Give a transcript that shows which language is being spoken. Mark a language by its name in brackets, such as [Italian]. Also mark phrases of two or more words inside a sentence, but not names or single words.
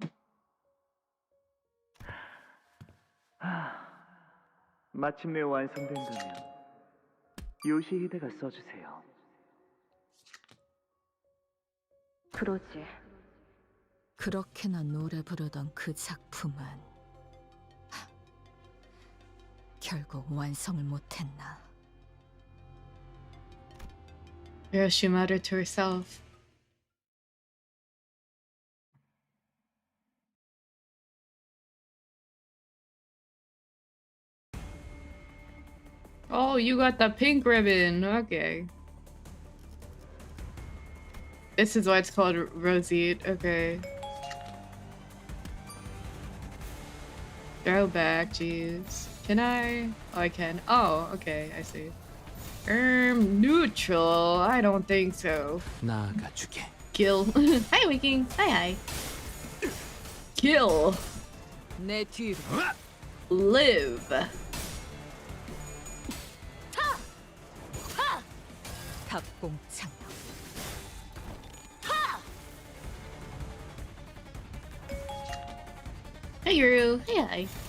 [Korean] 마침내 완성된다면 요시히데가 써주세요. 그러지. 그렇게나 노래 부르던 그 작품은 결국 완성을 못했나. [English] Ryoshu muttered to herself. Oh, you got the pink ribbon. Okay. This is why it's called Rosette. Okay. Throwback, jeez. Can I? Oh, I can. Oh, okay, I see. Neutral. I don't think so. [Korean] 나아가주게. [English] Kill. Hi, Winking. Hi. Kill. [Korean] 내 뒤로. [English] Live. 답공창. Hey, Yuru. Hey.